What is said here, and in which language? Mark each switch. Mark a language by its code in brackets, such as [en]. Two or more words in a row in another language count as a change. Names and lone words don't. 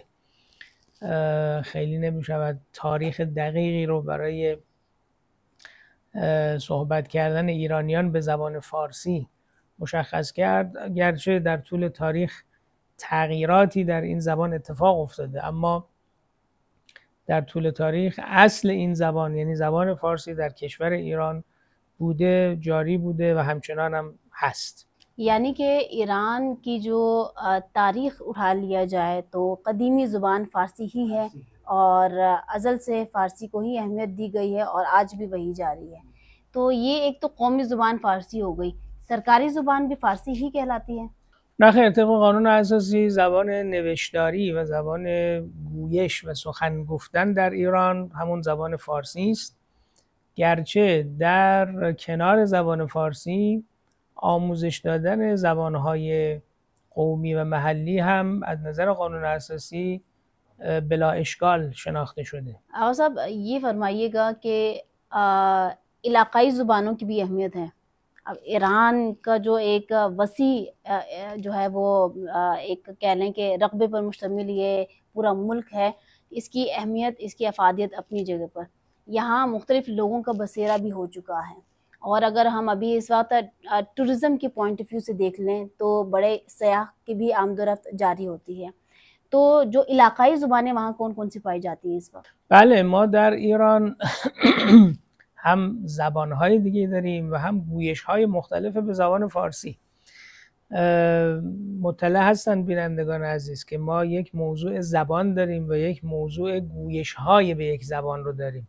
[fa] خیلی نمیشود تاریخ دقیقی رو برای صحبت کردن ایرانیان به زبان فارسی مشخص کرد، گرچه در طول تاریخ تغییراتی در این زبان اتفاق افتاده، اما در طول تاریخ اصل این زبان یعنی زبان فارسی در کشور ایران بوده، جاری بوده و همچنان هم هست. [ur] یعنی کہ ایران کی جو تاریخ اٹھا لیا جائے تو قدیمی زبان فارسی ہی ہے اور ازل سے فارسی کو ہی اہمیت دی گئی ہے اور آج بھی وہی جاری ہے. تو یہ ایک تو قومی زبان فارسی ہو گئی، سرکاری زبان بھی فارسی ہی کہلاتی ہے? نخیر، طبق قانون اساسی زبان نوشتاری و زبان گویش و سخن گفتن در ایران همون زبان فارسی است، گرچه در کنار زبان فارسی آموزش دادن زبانهای قومی و محلی هم از نظر قانون اساسی بلا اشکال شناخته شده. آوا صاحب، یہ فرمائیے گا کہ علاقائی زبانوں کی بھی اہمیت ہے. اب ایران کا جو ایک وسیع جو ہے وہ ایک کہہ لیں کہ رقبے پر مشتمل یہ پورا ملک ہے، اس کی اہمیت، اس کی افادیت اپنی جگہ پر. یہاں مختلف لوگوں کا بسیرا بھی ہو چکا ہے، اور اگر ہم ابھی اس وقت ٹورزم کے [en] point of view [ur] سے دیکھ لیں تو بڑے سیاح کی بھی آمدورفت جاری ہوتی ہے. تو جو علاقائی زبانیں وہاں کون کون سی پائی جاتی ہیں اس وقت؟ [fa] بله ما در ایران هم زبانهای دیگه داریم و هم گویش‌های مختلف به زبان فارسی. مطلع هستند بینندگان عزیز که ما یک موضوع زبان داریم و یک موضوع گویش‌های به یک زبان رو داریم.